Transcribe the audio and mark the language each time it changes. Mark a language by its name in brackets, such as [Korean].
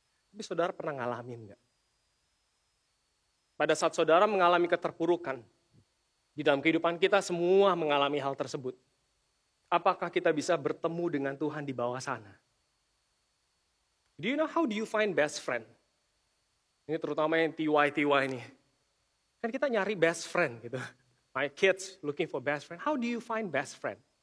[Indonesian] Tapi saudara pernah ngalamin nggak? Pada saat saudara mengalami keterpurukan, di dalam kehidupan kita semua mengalami hal tersebut. Apakah kita bisa bertemu dengan Tuhan di bawah sana? [English] Do you know how do you find best friend? [Indonesian] Ini terutama yang TY ini. Kan kita nyari best friend gitu. [English] My kids looking for best friend. How do you find best friend?